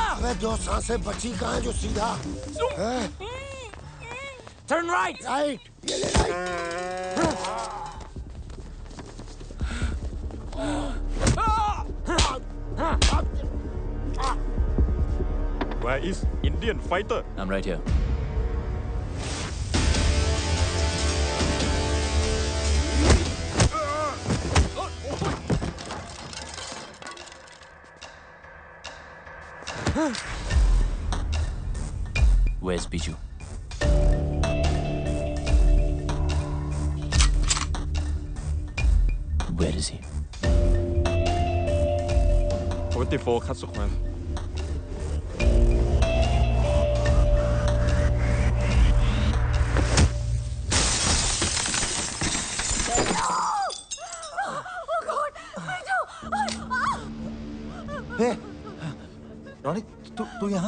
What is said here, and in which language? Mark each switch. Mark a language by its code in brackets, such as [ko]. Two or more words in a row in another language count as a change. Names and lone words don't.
[hi] अबे दो सांसें बची कहाँ है जो सीधा? [en] turn right. [hi] राइट, ये ले [en] Where is Indian fighter? I'm right here. Where's Biju? Where is he? 44 คัตสึควัน [hi] हे, रॉनी, तू यहाँ?